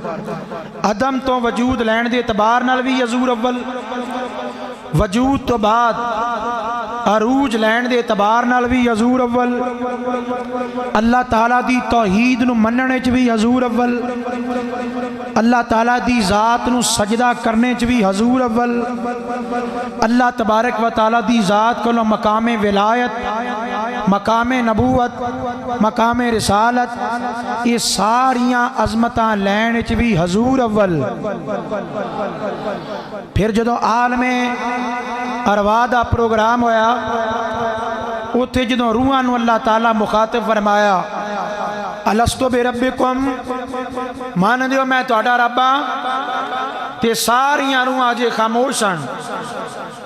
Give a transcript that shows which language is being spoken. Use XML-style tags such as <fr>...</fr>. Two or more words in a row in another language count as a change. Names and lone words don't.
<pa>عدم تو وجود لین دے اعتبار نال بھی حضور اول، وجود تو بعد عروج لین دے اعتبار نال بھی حضور اول، اللہ تعالیٰ دی توحید نوں مننے چ بھی حضور اول، اللہ تعالیٰ دی ذات نوں سجدہ کرنے چ بھی حضور اول، اللہ تبارک و تعالیٰ دی ذات کو مقامے ولایت، مقامے نبوت، مقامے رسالت، یہ ساریاں عظمتاں لین چ بھی حضور اول. پھر جو عالمے ارواح دا پروگرام ہویا، اتھے جو روحاں نوں اللہ تعالیٰ مخاطب فرمایا,</pa> <ar>ألست بربكم,</ar> <pa>مان دیو میں تہاڈا رب ہاں، تے ساریاں روحاں جے خاموش سن.</pa>